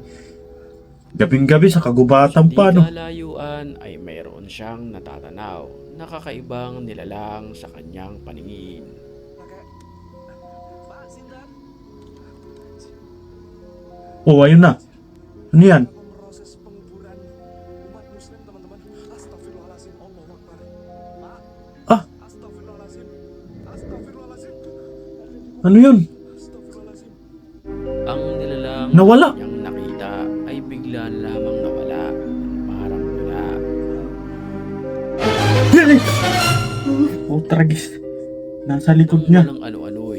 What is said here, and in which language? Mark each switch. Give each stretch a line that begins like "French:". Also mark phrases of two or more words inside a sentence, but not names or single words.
Filipino: Gabing-gabi sa kagubatan Di pa, no? kalayuan ay mayroon siyang natatanaw na kakaibang nilalang sa kanyang paningin. Oh, ayun na. Ano yan?
Indonesian: Proses penguburan umat muslim teman-teman.
Arabic: أستغفر الله العظيم، الله أكبر. Ah. أستغفر الله العظيم. أستغفر الله العظيم.
Filipino: Ano yun?
Arabic: أستغفر الله العظيم.
Filipino: Ang nilalang Nawala. na kanyang nakita ay bigla lamang nawala ng parang wala. Oh, tragis. Nasa likod Ang niya. walang ano-ano'y